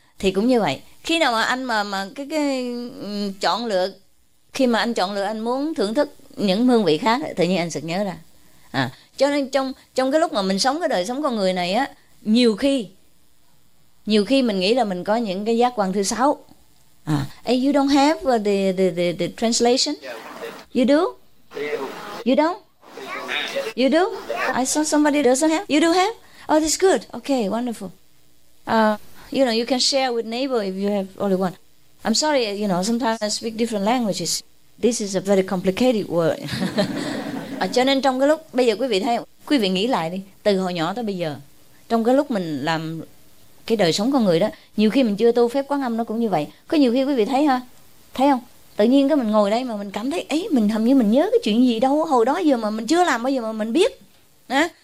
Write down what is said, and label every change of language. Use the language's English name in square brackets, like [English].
[Vietnamese] Thì cũng như vậy, khi nào mà anh mà chọn lựa, khi mà anh chọn lựa anh muốn thưởng thức những hương vị khác, tự nhiên anh sực nhớ ra. Cho nên trong cái lúc mà mình sống cái đời sống con người này á, nhiều khi mình nghĩ là mình có những cái giác quan thứ sáu. [English] You don't have the translation. You do? I saw somebody doesn't have. You do have? Oh, that's good. Okay, wonderful. You can share with neighbor if you have only one. I'm sorry, you know, sometimes I speak different languages. This is a very complicated word. [Vietnamese] Cho nên trong cái lúc bây giờ quý vị thấy, quý vị nghĩ lại đi, từ hồi nhỏ tới bây giờ, trong cái lúc mình làm cái đời sống con người đó, nhiều khi mình chưa tu phép Quán Âm nó cũng như vậy. Có nhiều khi quý vị thấy ha, thấy không? Tự nhiên cái mình ngồi đây mà mình cảm thấy ấy, mình hầu như mình nhớ cái chuyện gì đâu hồi đó giờ mà mình chưa làm, bây giờ mà mình biết á.